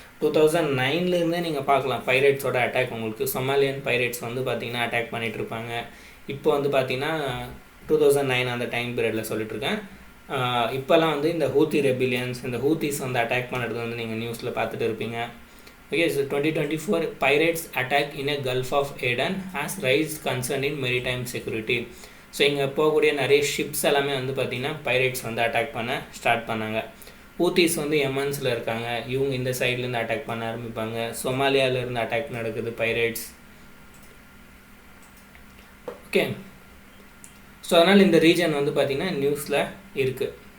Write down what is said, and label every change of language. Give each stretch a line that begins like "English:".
Tamil: 2009லேருந்தே நீங்கள் பார்க்கலாம் பைரேட்ஸோட அட்டாக். உங்களுக்கு சொமாலியன் பைரேட்ஸ் வந்து பார்த்திங்கன்னா அட்டாக் பண்ணிகிட்ருப்பாங்க. இப்போ வந்து பார்த்திங்கன்னா 2009 அந்த டைம் பீரியடில் சொல்லிட்டுருக்கேன். இப்போல்லாம் வந்து இந்த ஹூத்தி ரெபிலியன்ஸ், இந்த ஹூத்திஸ் வந்து அட்டாக் பண்ணுறது வந்து நீங்கள் நியூஸில் பார்த்துட்டு இருப்பீங்க.
English: Okay, so 2024 pirates attack in a Gulf of Aden has raised concern in maritime security.
Tamil: So இங்கே போகக்கூடிய நிறைய ஷிப்ஸ் எல்லாமே வந்து பார்த்திங்கன்னா பைரேட்ஸ் வந்து அட்டாக் பண்ண ஸ்டார்ட் பண்ணாங்க. ஊத்திஸ் வந்து எமன்ஸில் இருக்காங்க, இவங்க இந்த சைட்லேருந்து அட்டாக் பண்ண ஆரம்பிப்பாங்க. சொமாலியாவிலேருந்து அட்டாக் நடக்குது பைரேட்ஸ். ஓகே, ஸோ அதனால் இந்த ரீஜன் வந்து பார்த்திங்கன்னா நியூஸில் இருக்குது.